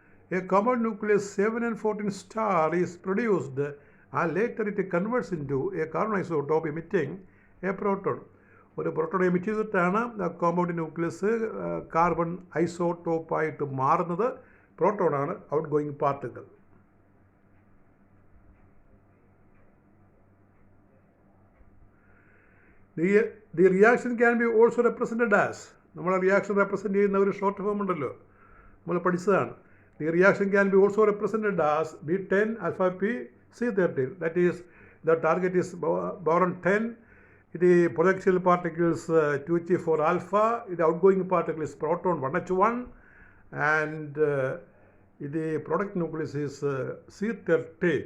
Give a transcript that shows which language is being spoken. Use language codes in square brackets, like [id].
[en] A common nucleus 7 and 14 star is produced, and later it converts into a carbon isotope emitting a proton. [ml] ഒരു proton emit ചെയ്തിട്ടാണ് compound nucleus carbon ഐസോട്ടോപ്പായിട്ട് മാറുന്നത്. പ്രോട്ടോണാണ് out going particle. [en] The reaction can be also represented as, [ml] നമ്മൾ reaction represent ചെയ്യുന്ന ഒരു short form ഉണ്ടല്ലോ, നമ്മൾ പഠിച്ചതാണ്. [en] The reaction can be also represented as B10 alpha P C13. That is, the target is boron 10. The projectile particles 2H4 alpha. The outgoing particle is proton 1H1, and the product nucleus is C13.